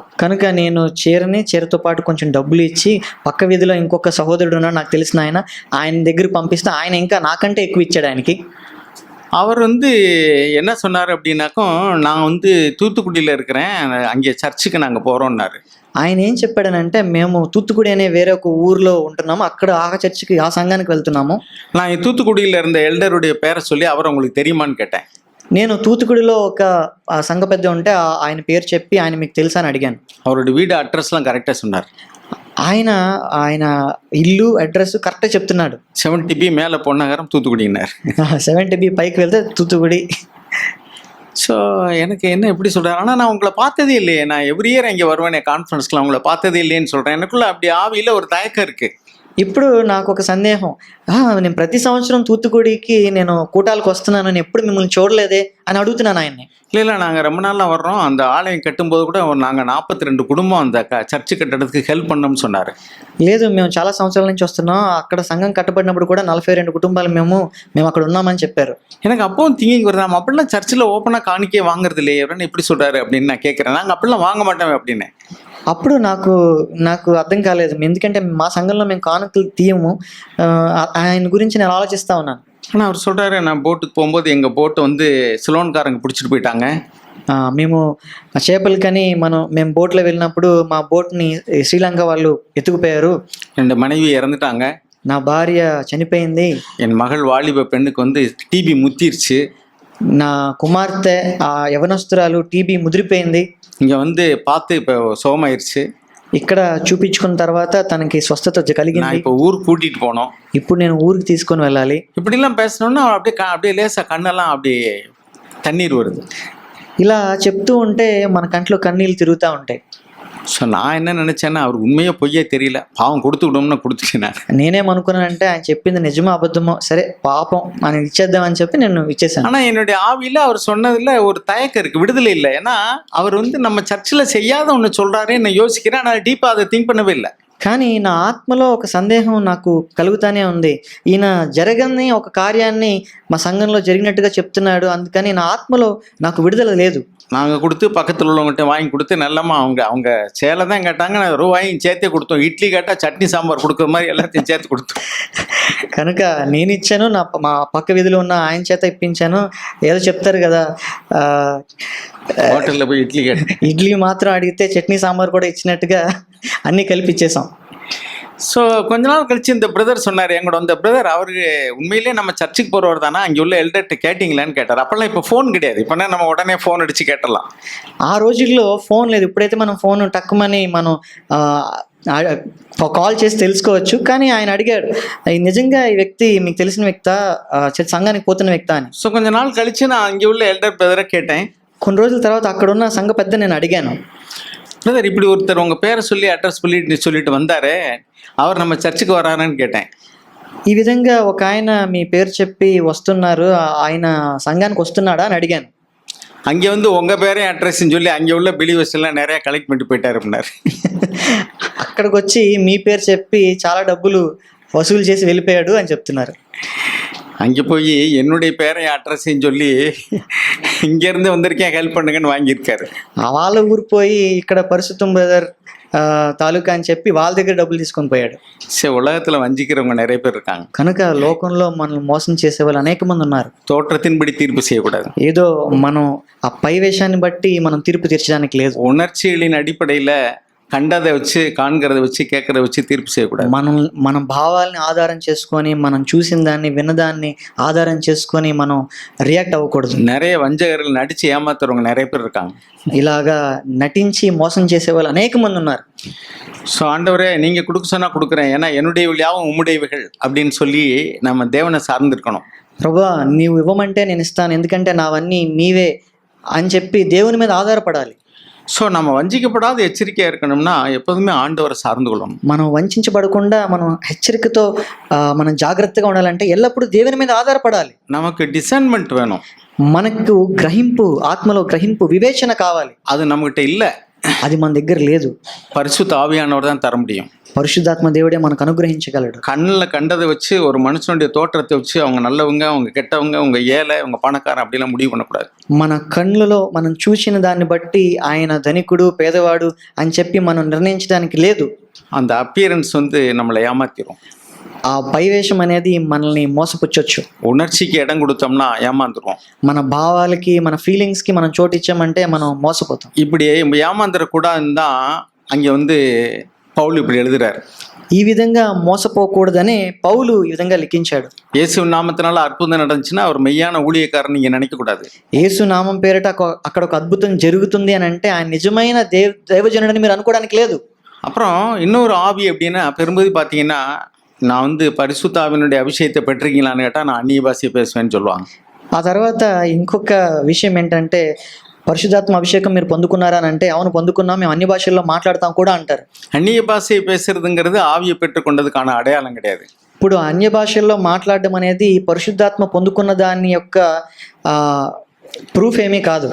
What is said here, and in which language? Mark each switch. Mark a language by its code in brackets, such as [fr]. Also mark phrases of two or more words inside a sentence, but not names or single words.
[te] కనుక నేను చీరతో పాటు కొంచెం డబ్బులు ఇచ్చి పక్క వీధిలో ఇంకొక సహోదరుడు ఉన్నాడు నాకు తెలిసిన ఆయన దగ్గర పంపిస్తే ఆయన ఇంకా నాకంటే ఎక్కువ ఇచ్చాడు ఆయనకి. [ta] அவர் என்ன சொன்னார் அப்படின்னாக்கும், நான் தூத்துக்குடியில் இருக்கிறேன், அங்கே சர்ச்சுக்கு நாங்கள் போகிறோம்னாரு. [te] ఆయన ఏం చెప్పాడనంటే, మేము తూత్తుకుడి అనే వేరే ఒక ఊర్లో ఉంటున్నాము, అక్కడ ఆ చర్చికి ఆ సంఘానికి వెళ్తున్నాము. [ta] நான் தூத்துக்குடியில் இருந்த எல்டருடைய பேரை சொல்லி அவர் உங்களுக்கு தெரியுமான்னு கேட்டேன். [te] నేను తూత్తుకుడిలో ఒక సంఘ పెద్ద ఉంటే ఆయన పేరు చెప్పి ఆయన మీకు తెలుసా అని అడిగాను. [ta] அவருடைய வீடு அட்ரஸ்லாம் கரெக்டாக சொன்னார். [te] ఆయన ఇల్లు అడ్రస్ కరెక్ట్గా చెప్తున్నాడు. [ta] 70B மேலே பொன்னகரம் தூத்துக்குடினார். [te] 70B పైకి వెళ్తే తూత్తుకుడి. [ta] ஸோ எனக்கு என்ன எப்படி சொல்கிறார், ஆனால் நான் உங்களை பார்த்ததே இல்லையே, நான் [en] every year [ta] இங்கே வருவேன் கான்ஃபரன்ஸ்க்குலாம், உங்களை பார்த்ததே இல்லையேன்னு சொல்கிறேன். எனக்குள்ள அப்படி ஆவியில் ஒரு தயக்கம் இருக்குது. [te] ఇప్పుడు నాకు ఒక సందేహం, నేను ప్రతి సంవత్సరం తూత్తుకుడికి నేను కూటాలకు వస్తున్నాను, నేను ఎప్పుడు మిమ్మల్ని చూడలేదే అని అడుగుతున్నాను ఆయన్ని. [ta] இல்லை நாங்கள் ரொம்ப நாளாக வர்றோம். அந்த ஆலயம் கட்டும்போது கூட நாங்கள் 42 குடும்பம் அந்த சர்ச்சு கட்டடத்துக்கு ஹெல்ப் பண்ணோம்னு சொன்னார். [te] లేదు, మేము చాలా సంవత్సరాల నుంచి వస్తున్నాం, అక్కడ సంఘం కట్టబడినప్పుడు కూడా 42 కుటుంబాలు మేము అక్కడ ఉన్నామని చెప్పారు. [ta] எனக்கு அப்பவும் திங்கிங் வருது, நம்ம அப்படிலாம் சர்ச்சில் ஓப்பனாக காணிக்கே வாங்குறது இல்லையே, ఎవరైనా எப்படி சொல்கிறாரு அப்படின்னு நான் கேட்குறேன். நாங்கள் அப்படிலாம் வாங்க மாட்டோம் அப்படின்னு. [te] అప్పుడు నాకు అర్థం కాలేదు, ఎందుకంటే మా సంఘంలో మేము కానుకలు తీయము. ఆయన గురించి నేను ఆలోచిస్తా ఉన్నాను. [ta] ஆனால் அவர் சொல்கிறாரு, நான் போட்டுக்கு போகும்போது எங்கள் போட்டை வந்து சிலோன்காரங்க பிடிச்சிட்டு போயிட்டாங்க. [te] మేము చేపలకని మేము బోట్లో వెళ్ళినప్పుడు మా బోట్ని శ్రీలంక వాళ్ళు ఎత్తుకుపోయారు. [ta] 2 மனைவி இறந்துட்டாங்க. [te] నా భార్య చనిపోయింది. [ta] என் மகள் வாலிப பெண்ணுக்கு வந்து டிபி முத்திருச்சு. [te] నా కుమార్తె యవనస్తురాలు టీబీ ముదిరిపోయింది. [ta] இங்கே வந்து பார்த்து இப்போ சுகமாயிருச்சு. [te] ఇక్కడ చూపించుకున్న తర్వాత తనకి స్వస్థత [ta] நான் [te] కలిగింది. [ta] இப்போ ஊருக்கு கூட்டிகிட்டு போனோம். [te] ఇప్పుడు నేను ఊరికి తీసుకొని వెళ్ళాలి. [ta] இப்படிலாம் பேசணுன்னா அப்படியே லேசாக கண்ணெல்லாம் அப்படியே தண்ணீர் வருது. [te] ఇలా చెప్తూ ఉంటే మన కంట్లో కన్నీళ్ళు తిరుగుతూ ఉంటాయి. [ta] ஸோ நான் என்ன நினச்சேன்னா, அவர் உண்மையே பொய்யே தெரியல, பாவம் கொடுத்து விடும்னு கொடுத்துட்டேன் நான். [te] నేనేమనుకున్నానంటే ఆయన చెప్పింది నిజమో అబద్ధమో, సరే పాపం మనం ఇచ్చేద్దామని చెప్పి నేను ఇచ్చేసాను. [ta] ஆனால் என்னுடைய ஆவியில் அவர் சொன்னதில் ஒரு தயக்கம் இருக்குது, விடுதலை இல்லை. ஏன்னா அவர் வந்து நம்ம சர்ச்சில் செய்யாத ஒன்று சொல்கிறாரே நான் யோசிக்கிறேன். ஆனால் டீப்பாக அதை திங்க் பண்ணவே இல்லை. [te] కానీ నా ఆత్మలో ఒక సందేహం నాకు కలుగుతానే ఉంది. ఈయన జరగని ఒక కార్యాన్ని మా సంఘంలో జరిగినట్టుగా చెప్తున్నాడు, అందుకని నా ఆత్మలో నాకు విడుదల లేదు. [ta] நாங்கள் கொடுத்து பக்கத்தில் உள்ளவங்ககிட்ட வாங்கி கொடுத்து நல்லமா அவங்க சேலை தான் கேட்டாங்க, நான் ரூபாயும் சேர்த்தே கொடுத்தோம். இட்லி கேட்டால் சட்னி சாம்பார் கொடுக்குற மாதிரி எல்லாத்தையும் சேர்த்து கொடுத்தோம். [te] కనుక నేను ఇచ్చాను, మా పక్క వీధిలో ఉన్న ఆయన చేత ఇప్పించాను. ఏదో చెప్తారు కదా, [ta] ஹோட்டலில் போய் இட்லி கேட்டேன், [te] ఇడ్లీ మాత్రం అడిగితే చట్నీ సాంబార్ కూడా ఇచ్చినట్టుగా అన్నీ కలిపి ఇచ్చేసాం. [ta] ஸோ கொஞ்ச நாள் கழிச்சு இந்த பிரதர் சொன்னார், எங்களோட அந்த பிரதர் அவருக்கு உண்மையிலேயே நம்ம சர்ச்சுக்கு போகிறவர் தானே, அங்கே உள்ள எல்டர்கிட்ட கேட்டிங்களான்னு கேட்டார். அப்போல்லாம் இப்போ ஃபோன் கிடையாது, இப்போனா நம்ம உடனே ஃபோன் அடித்து கேட்டலாம். [te] ఆ రోజుల్లో ఫోన్ లేదు. ఇప్పుడైతే మనం ఫోన్ టక్కుమని మనం కాల్ చేసి తెలుసుకోవచ్చు. కానీ ఆయన అడిగాడు, నిజంగా ఈ వ్యక్తి మీకు తెలిసిన వ్యక్తా, సంఘానికి పోతున్న వ్యక్తా అని. [ta] ஸோ கொஞ்ச நாள் கழிச்சு நான் அங்கே உள்ள எல்டர் பிரதரை கேட்டேன். [te] కొన్ని రోజుల తర్వాత అక్కడ ఉన్న సంఘ పెద్ద నేను అడిగాను, [ta] பிரதர் இப்படி ஒருத்தர் உங்கள் பேரை சொல்லி அட்ரஸ் சொல்லிட்டு வந்தார், அவர் நம்ம சர்ச்சுக்கு வராருன்னு கேட்டேன். [te] ఈ విధంగా ఒక ఆయన మీ పేరు చెప్పి వస్తున్నారు, ఆయన సంఘానికి వస్తున్నాడా అని అడిగాను. [ta] அங்கே வந்து உங்கள் பேரையும் அட்ரஸ்ன்னு சொல்லி அங்கே உள்ள பிலீவர்ஸ் எல்லாம் நிறையா கலெக்ட் பண்ணிட்டு போயிட்டாரு அப்படின்னாரு. [te] అక్కడికి వచ్చి మీ పేరు చెప్పి చాలా డబ్బులు వసూలు చేసి వెళ్ళిపోయాడు అని చెప్తున్నారు. [ta] அங்கே போய் என்னுடைய பேரையும் அட்ரஸையும் சொல்லி இங்கேருந்து வந்திருக்கேன் ஹெல்ப் பண்ணுங்கன்னு வாங்கியிருக்காரு. [te] వాళ్ళ ఊరు పోయి ఇక్కడ పరిశుద్ధం బ్రదర్ తాలూకా అని చెప్పి వాళ్ళ దగ్గర డబ్బులు తీసుకొని పోయాడు. [ta] சரி, உலகத்தில் வஞ்சிக்கிறவங்க நிறைய பேர் இருக்காங்க. [te] కనుక లోకంలో మనల్ని మోసం చేసే వాళ్ళు అనేక మంది ఉన్నారు. [ta] தோற்றத்தின்படி தீர்ப்பு செய்யக்கூடாது. [te] ఏదో మనం ఆ పై వేషాన్ని బట్టి మనం తీర్పు తీర్చడానికి లేదు. [ta] உணர்ச்சிகளின் அடிப்படையில் கண்டதை வச்சு காண்கிறத வச்சு கேட்கறத வச்சு தீர்ப்பு செய்யக்கூடாது. [te] మన భావాలని ఆధారం చేసుకొని, మనం చూసిన దాన్ని విన్నదాన్ని ఆధారం చేసుకొని మనం రియాక్ట్ అవ్వకూడదు. [ta] நிறைய வஞ்சகர்கள் நடிச்சு ஏமாத்துறவங்க நிறைய பேர் இருக்காங்க. [te] ఇలాగా నటించి మోసం చేసే వాళ్ళు అనేక మంది ఉన్నారు. [ta] ஸோ ஆண்டவரே, நீங்கள் கொடுக்க சொன்னால் கொடுக்குறேன், ஏன்னா என்னுடையவள் யாவும் உம்முடையவைகள் அப்படின்னு சொல்லி நம்ம தேவனை சார்ந்திருக்கணும். [te] ప్రభువా నీవు ఇవ్వమంటే నేను ఇస్తాను, ఎందుకంటే నావన్నీ నీవే అని చెప్పి దేవుని మీద ఆధారపడాలి. [ta] ஸோ நம்ம வஞ்சிக்கப்படாத எச்சரிக்கையாக இருக்கணும்னா எப்போதுமே ஆண்டவரை சார்ந்து கொள்ளணும். [te] మనం వంచబడకుండా మనం హెచ్చరికతో మనం జాగ్రత్తగా ఉండాలంటే ఎల్లప్పుడూ దేవుని మీద ఆధారపడాలి. [ta] நமக்கு டிசைன்மெண்ட் வேணும். [te] మనకు గ్రహింపు, ఆత్మలో గ్రహింపు, వివేచన కావాలి. [ta] அது நம்மகிட்ட இல்லை, [te] అది మన దగ్గర లేదు. [ta] பரிசுத்த ஆவியானவர் தான் தர முடியும். [te] పరిశుద్ధాత్మ దేవుడే మనకు అనుగ్రహించగలడు. [ta] கண்ணில் கண்டதை வச்சு ஒரு மனுஷனுடைய தோற்றத்தை வச்சு அவங்க நல்லவங்க அவங்க கெட்டவங்க அவங்க ஏழை அவங்க பணக்காரன் அப்படிலாம் முடிவு பண்ணக்கூடாது. [te] మన కళ్ళలో మనం చూసిన దాన్ని బట్టి ఆయన ధనికుడు పేదవాడు అని చెప్పి మనం నిర్ణయించడానికి లేదు. [ta] அந்த அப்பியரன்ஸ் வந்து நம்மளை ஏமாத்திரும். [te] ఆ పైవేషం అనేది మనల్ని మోసపుచ్చొచ్చు. [ta] உணர்ச்சிக்கு இடம் கொடுத்தோம்னா ஏமாந்துருவோம். [te] మన భావాలకి, మన ఫీలింగ్స్కి మనం చోటు ఇచ్చామంటే మనం మోసపోతాం. [ta] இப்படி ஏமாந்துடக்கூடாதுன்னு தான் அங்கே வந்து பவுல் இப்படி எழுதுறாரு. [te] ఈ విధంగా మోసపోకూడదని పౌలు ఈ విధంగా లిఖించాడు. [ta] இயேசு நாமத்தினால அற்புதம் நடந்துச்சுன்னா அவர் மெய்யான ஊழியக்காரன் நீங்க நினைக்கக்கூடாது. [te] యేసు నామం పేరిట అక్కడ ఒక అద్భుతం జరుగుతుంది అని అంటే ఆయన నిజమైన దైవజనుడని మీరు అనుకోవడానికి లేదు. [ta] அப்புறம் இன்னொரு ஆவி அப்படின்னா பெரும்பதி பார்த்தீங்கன்னா, நான் வந்து பரிசுத்த ஆவியினுடைய அபிஷேகத்தை பெற்றிருக்கீங்களான்னு கேட்டால் நான் அந்நிய பாஷையை பேசுவேன்னு சொல்லுவாங்க. [te] ఆ తర్వాత ఇంకొక విషయం ఏంటంటే పరిశుద్ధాత్మ అభిషేకం మీరు పొందుకున్నారా అని అంటే అవును పొందుకున్నాం, మేము అన్ని భాషల్లో మాట్లాడతాం కూడా అంటారు. [ta] அந்நிய பாஷையை பேசுறதுங்கிறது ஆவியை பெற்றுக்கொண்டதுக்கான அடையாளம் கிடையாது. [te] ఇప్పుడు అన్య భాషల్లో మాట్లాడడం అనేది పరిశుద్ధాత్మ పొందుకున్న దాని యొక్క ప్రూఫ్ ఏమీ కాదు.